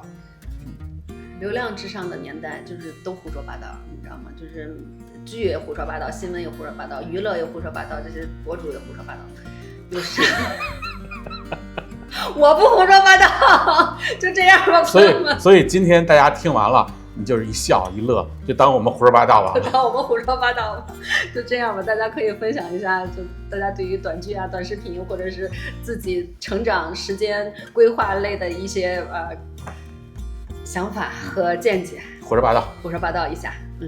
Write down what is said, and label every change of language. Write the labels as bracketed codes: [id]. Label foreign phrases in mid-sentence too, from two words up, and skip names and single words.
[zh] 流量至上的年代就是都胡說八道，你知道嗎？就是劇也胡說八道，新聞也胡說八道，娛樂也胡說八道，這些博主也胡說八道，就是我不胡說八道，就這樣吧。所以今天大家聽完了，你就是一笑一樂，就當我們胡說八道了。當我們胡說八道了，就這樣吧。大家可以分享一下，就大家對於短劇啊、短視頻，或者是自己成長時間規劃類的一些想法和見解，胡說八道一下。